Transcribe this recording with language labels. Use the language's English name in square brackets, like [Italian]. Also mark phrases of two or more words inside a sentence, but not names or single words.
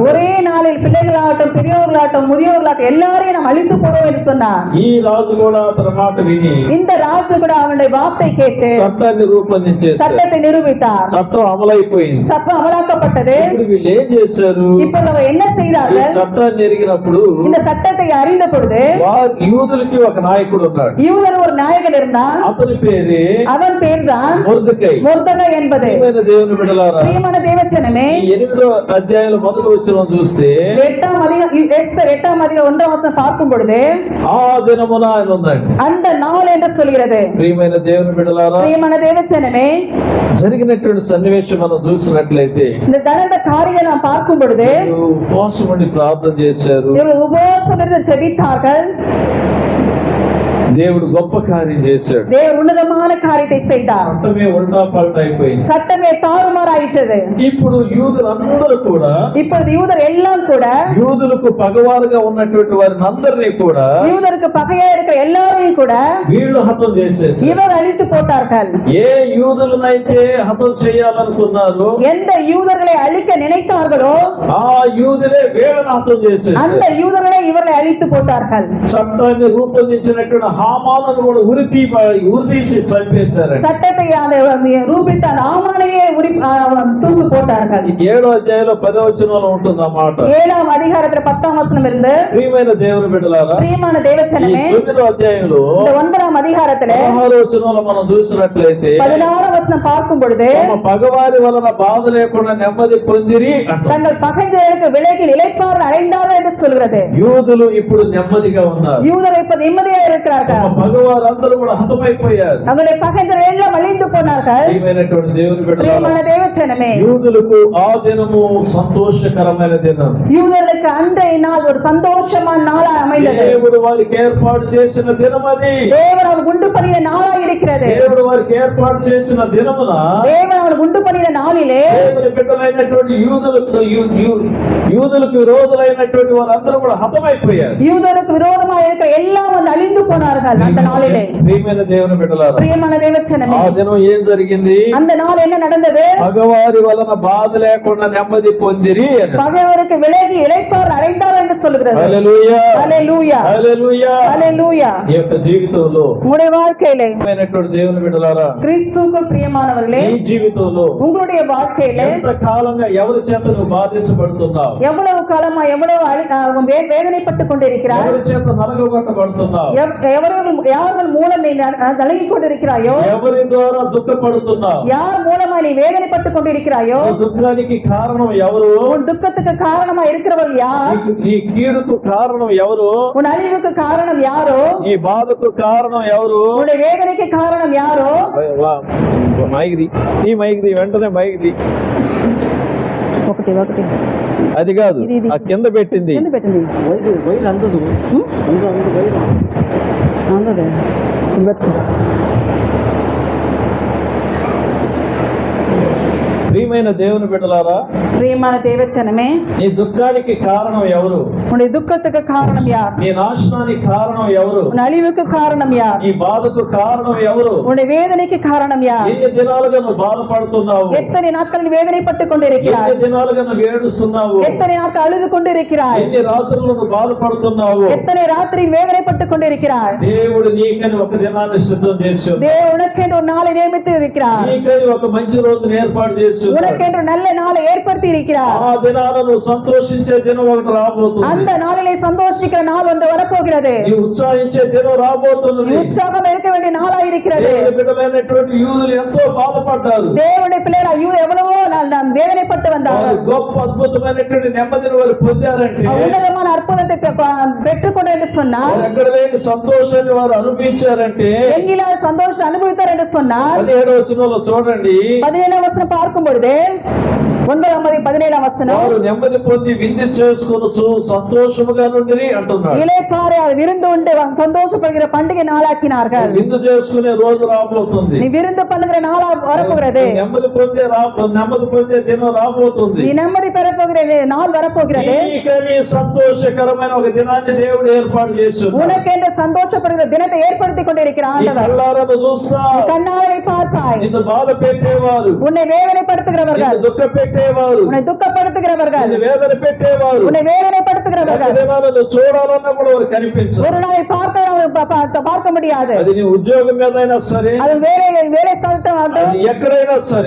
[Tamil] ஒரே நாளில் பிள்ளைகளாகட்டும் பெரியோர்களாகட்டும் முதியோர்களாகட்டும் எல்லாரையும் நாம் அழித்து போடுவோம் என்று சொன்னார். [Telugu] ఈ రాజు కూడా అతని మాట విని [Tamil] இந்த ராஜு கூட அவனுடைய வார்த்தை கேட்டு [Telugu] చట్టాన్ని రూపొందించేశారు. [Tamil] சட்டத்தை நிரூபித்தார். [Telugu] చట్టం అమలైపోయింది. [Tamil] சட்டம் அமலாக்கப்பட்டது. [Telugu] ఇప్పుడు వీళ్ళు ఏం చేశారు? [Tamil] இப்பொழுது அவர் என்ன [Telugu] ఈ [Tamil] செய்தார்கள்? [Telugu] చట్టాన్ని ఎరిగినప్పుడు [Tamil] இந்த சட்டத்தை அறிந்த பொழுது [Telugu] వారు యూదులకి ఒక నాయకుడు ఉన్నాడు. [Tamil] யூதர் ஒரு நாயகன் இருந்தான். [Telugu] అతని పేరే [Tamil] அவன் பேர்தான் [Telugu] మొర్దెకై. [Tamil] మొర్దెకై என்பது. [Telugu] ప్రియమైన దేవుని బిడ్డలారా, [Tamil] பிரியமான தேவச்சனமே, [Telugu] ఈ 8వ అధ్యాయంలో మొదటి వచనం చూస్తే [Tamil] 8ஆம் அதிகாரம் 1ஆம் வசனம் பார்க்கும் பொழுது [Telugu] ఆ దినమున ఆయన ఉందండి. [Tamil] அந்த நாள் என்று சொல்கிறது. [Telugu] ప్రియమైన దేవుని బిడ్డలారా, [Tamil] பிரியமான தேவச்சனமே, [Telugu] జరిగినటువంటి సన్నివేశం మనం చూసినట్లయితే [Tamil] இந்த நடந்த காரியம் நாம் பார்க்கும் பொழுது [Telugu] ఉపవాసం ఉండి ప్రార్థన చేశారు. [Tamil] இவர்கள் உபவாசம் இருந்து ஜெபித்தார்கள். [Telugu] దేవుడు గొప్ప కార్యం చేశాడు. [Tamil] தேவன் உன்னதமான காரியத்தை செய்தார். [Telugu] చట్టమే ఉల్టా పల్టా అయిపోయింది. [Tamil] சட்டமே தாறுமாறாயிற்றது. [Telugu] ఇప్పుడు యూదులందరూ కూడా [Tamil] இப்பொழுது யூதர் எல்லாம் கூட [Telugu] యూదులకు పగవారుగా ఉన్నటువంటి వారిని అందరినీ కూడా [Tamil] யூதருக்கு பகையா இருக்கிற எல்லாரையும் கூட [Telugu] వీళ్ళు హతం చేసేసి [Tamil] இவர் அழித்து போட்டார்கள். [Telugu] ఏ యూదులనైతే హతం చేయాలనుకున్నారో [Tamil] எந்த யூதர்களை அழிக்க நினைத்தார்களோ [Telugu] ఆ యూదులే వీళ్ళని హతం చేసేసి [Tamil] அந்த யூதர்களை இவர்களை அழித்து போட்டார்கள். [Telugu] చట్టాన్ని రూపొందించినటువంటి హామాలను కూడా ఉరితీసి చంపేశారు. [Tamil] சட்டத்தை ரூபித்த அந்த ஆமானையே தூக்கு போட்டார்கள். [Telugu] 7వ అధ్యాయంలో 10వ వచనంలో ఉంటుంది ఆ మాట. [Tamil] 7ஆம் அதிகாரத்துல 10ஆம் வசனம் இருந்து [Telugu] ప్రియమైన దేవుని బిడ్డలారా, [Tamil] பிரியமான [Telugu] ఈ [Tamil] தேவச்சனமே, [Telugu] 9వ అధ్యాయంలో [Tamil] இந்த 9ஆம் அதிகாரத்துல [Telugu] 16వ వచనంలో మనం చూసినట్లయితే [Tamil] 16ஆம் வசனம் பார்க்கும் பொழுது [Telugu] తమ పగవారి వలన బాధ లేకుండా నెమ్మది పొందిరి అంటారు. [Tamil] தங்கள் பகைஞர்களுக்கு விலகி நிலைப்பார்வை அடைந்தார்கள் என்று சொல்கிறது. [Telugu] యూదులు ఇప్పుడు నెమ్మదిగా ఉన్నారు. [Tamil] யூதர் இப்ப நிம்மதியா இருக்கிறார்கள். [Telugu] తమ పగవారందరూ కూడా హతమైపోయారు. [Tamil] அவருடைய பகைஞர்கள் எல்லாம் அழிந்து போனார்கள். [Telugu] ప్రియమైనటువంటి దేవుని బిడ్డలారా, [Tamil] பிரியமான தேவச்சனமே, [Telugu] యూదులకు ఆ దినము సంతోషకరమైన దినం. [Tamil] யூதர்களுக்கு அன்றைய நாள் ஒரு சந்தோஷமான நாளா அமைந்தது. [Telugu] దేవుడు వారికి ఏర్పాటు చేసిన దినం అది. [Tamil] தேவன் அவர் உண்டு பண்ணின நாளா இருக்கிறது. [Telugu] దేవుడు వారికి ఏర్పాటు చేసిన దినమున [Tamil] தேவன் அவர் உண்டு பண்ணின நாளிலே [Telugu] దేవుని బిడ్డలైనటువంటి యూదులకు విరోధులైనటువంటి వారందరూ కూడా హతమైపోయారు. [Tamil] யூதருக்கு விரோதமாக இருக்கிற எல்லாம் வந்து அழிந்து போனார்கள் அந்த நாளிலே. [Telugu] ప్రియమైన దేవుని బిడ్డలారా, [Tamil] பிரியமான தேவச்சனமே, [Telugu] ఆ దినం ఏం జరిగింది? [Tamil] அந்த நாள் என்ன நடந்தது? [Telugu] పగవారి వలన బాధ లేకుండా నెమ్మది పొందిరి అని. [Tamil] பகைவருக்கு விலகி இளைப்பார் அடைந்தார் என்று சொல்கிறது. [Telugu] హల్లెలూయా, [Tamil] ஹல்லேலூயா, [Telugu] హల్లెలూయా. [Tamil] ஹல்லேலூயா. [Telugu] ఈ యొక్క జీవితంలో [Tamil] உங்களுடைய வாழ்க்கையிலே [Telugu] ప్రియమైనటువంటి దేవుని బిడ్డలారా, [Tamil] கிறிஸ்துவுக்குள் பிரியமானவர்களே, [Telugu] ఈ జీవితంలో [Tamil] உங்களுடைய வாழ்க்கையிலே [Telugu] ఎంత కాలంగా ఎవరి చేత నువ్వు బాధించబడుతున్నావు? [Tamil] எவ்வளவு காலமா எவ்வளவு வேதனைப்பட்டுக் கொண்டிருக்கிறாய்? [Telugu] ఎవరి చేత నలగొట్టబడుతున్నావు? [Tamil] யார்கள் மூலம் நீ நலங்கிக் கொண்டிருக்கிறாயோ? [Telugu] ఎవరి ద్వారా దుఃఖపడుతున్నావు? [Tamil] யார் மூலமா நீ வேதனைப்பட்டுக் கொண்டிருக்கிறாயோ? [Telugu] ఈ దుఃఖానికి కారణం ఎవరు? [Tamil] உன் துக்கத்துக்கு காரணமா இருக்கிறவர் யார்? [Telugu] ఈ కీడుకు కారణం ఎవరు? [Tamil] உன் அழிவுக்கு காரணம் யாரோ? [Telugu] ఈ బాధకు కారణం ఎవరు? [Tamil] உன்னுடைய வேதனைக்கு காரணம் யாரோ? మైగ్ది ఈ మైగ్ది వెంటనే మైగ్ది [Telugu] ఒకటి ఒకటి అది కాదు, ఇది. ఆ కింద పెట్టింది. ఎందుకు పెట్టింది? అందదు ప్రియమైన దేవుని బిడ్డలారా, [Tamil] பிரியமான தேவச்சனமே, [Telugu] నీ దుఃఖానికి కారణం ఎవరు? [Tamil] உன்னுடைய துக்கத்துக்கு காரணம் யார்? [Telugu] నీ నాశనానికి కారణం ఎవరు? [Tamil] உன் அழிவுக்கு காரணம் யார்? [Telugu] నీ బాధకు కారణం ఎవరు? [Tamil] உன்னுடைய வேதனைக்கு காரணம் யார்? [Telugu] ఎన్ని దినాలుగా నువ్వు బాధపడుతున్నావు? [Tamil] எத்தனை நாட்கள் நீ வேதனைப்பட்டுக் கொண்டிருக்கிறாய்? [Telugu] ఎన్ని దినాలుగా నువ్వు ఏడుస్తున్నావు? [Tamil] எத்தனை நாட்கள் அழுது கொண்டிருக்கிறாய்? [Telugu] ఎన్ని రాత్రులు నువ్వు బాధపడుతున్నావు? [Tamil] எத்தனை ராத்திரி வேதனைப்பட்டுக் கொண்டிருக்கிறாய்? [Telugu] దేవుడు నీకని ఒక దినాన్ని సిద్ధం చేసి [Tamil] தேவன் உனக்கென்று ஒரு நாளை நியமித்து இருக்கிறார். [Telugu] నీకని ఒక మంచి రోజును ఏర్పాటు చేసి [Tamil] உனக்கென்று நல்ல நாளை ஏற்படுத்தி இருக்கிறார். [Telugu] ఆ దినాలను సంతోషించే దినం ఒకటి రాబోతుంది. [Tamil] அந்த நாளிலே சந்தோஷிக்கிற நாள் ஒன்று வரப்போகிறது. [Telugu] నీ ఉత్సాహించే దినం రాబోతున్నది. [Tamil] உற்சாகம் இருக்க வேண்டிய நாளா இருக்கிறது. [Telugu] దేవుని బిడ్డలైనటువంటి యూదులు ఎంతో బాధపడ్డారు. [Tamil] தேவனுடைய பிள்ளைகள் ஐயோ எவ்வளவோ நான் வேதனைப்பட்டு [Telugu] వారు [Tamil] வந்தார்கள். [Telugu] గొప్ప అద్భుతమైనటువంటి నెమ్మదిని వారు పొందారంటే [Tamil] உன்னதமான அற்புதத்தை பெற்றுக்கொண்டு என்று சொன்னார். [Telugu] వారు ఎక్కడ లేని సంతోషాన్ని వారు అనుభవించారంటే [Tamil] எங்கிலாத சந்தோஷம் அனுபவித்தார் என்று சொன்னார். [Telugu] 17వ వచనంలో చూడండి. [Tamil] 17ஆம் வசனம் பார்க்கும் பொழுது 117 వచనం. [Telugu] వారు నెమ్మది పొంది విందు చేసుకొనుచు సంతోషముగా నుండి అంటున్నాడు. [Tamil] இளைப்பாறை விருந்து உண்டு சந்தோஷப்படுகிற பண்டிகை நாளாக்கினார்கள். [Telugu] విందు చేసుకునే రోజు రాబోతుంది. [Tamil] நீ விருந்து பண்ணுகிற நாள் வரப்போகிறது. [Telugu] నెమ్మది పొందే దినం రాబోతుంది. [Tamil] நீ నెమ్మది பெறப்போகிற நாள் வரப்போகிறது. [Telugu] నీకని సంతోషకరమైన ఒక దినాన్ని దేవుడు ఏర్పాటు చేస్తున్నాడు. [Tamil] உனக்கென்று சந்தோஷப்படுகிற தினத்தை ஏற்படுத்தி கொண்டிருக்கிறார் ஆண்டவர். [Telugu] కళ్ళారా చూస్తా, [Tamil] கண்ணாரை பார்த்தாய். [Telugu] నిన్ను బాధ పెట్టేవారు, [Tamil] உன்னை வேதனைப்படுத்துகிறவர்கள், [Telugu] నిన్ను దుఃఖ పెట్టేవారు, [Tamil] உன்னை துக்கப்படுத்துகிறவர்கள், [Telugu] నిన్ను వేదన పెట్టేవారు, [Tamil] உன்னை வேதனைப்படுத்துகிறவர்கள் [Telugu] దినాలను చూడాలన్నా కూడా వారు కనిపించరు. [Tamil] ஒரு நாளை பார்க்க முடியாது. [Telugu] అది నీ ఉద్యోగం మీదైనా సరే, [Tamil] அது வேலை ஸ்தலத்தில் [Telugu] అది ఎక్కడైనా సరే,